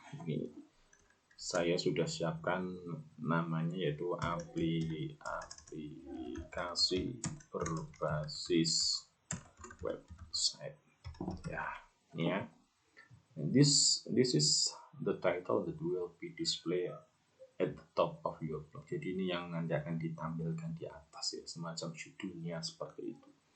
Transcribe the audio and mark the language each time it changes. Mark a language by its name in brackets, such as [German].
[Indonesian] Ini saya sudah siapkan namanya, yaitu aplikasi berbasis website ya. Ini ya. [English] And this is the title that will be displayed at the top of your blog. [Indonesian] Jadi ini yang nanti akan ditampilkan di atas ya, semacam judulnya seperti itu.